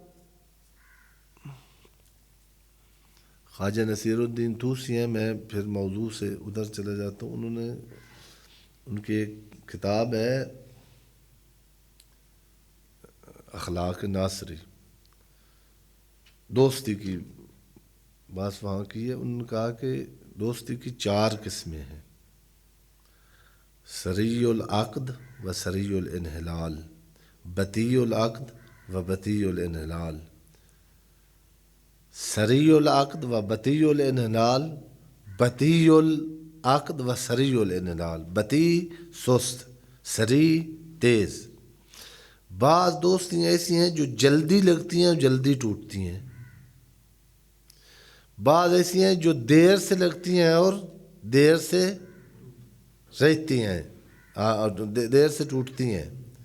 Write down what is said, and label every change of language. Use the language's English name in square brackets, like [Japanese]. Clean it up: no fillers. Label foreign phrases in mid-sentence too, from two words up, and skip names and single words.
[Urdu] خواجہ نصیر الدین طوسی ہیں، میں پھر موضوع سے ادھر چلا جاتا ہوں. انہوں نے ان کی ایک کتاب ہے اخلاق ناصری، دوستی کی بات وہاں کی ہے. انہوں نے کہا کہ دوستی کی 4 قسمیں ہیں: [Arabic] سری العقد و سری الانحلال، بطی العقد و بطی الانحلال. سری العقد و بطی الانحلال، بطی العقد و سری الانحلال. [Urdu] بطی سست، سری تیز. بعض دوستیاں ایسی ہیں جو جلدی لگتی ہیں اور جلدی ٹوٹتی ہیں. بعض ایسی ہیں جو دیر سے لگتی ہیں اور دیر سے رہتی ہیں، دیر سے ٹوٹتی ہیں.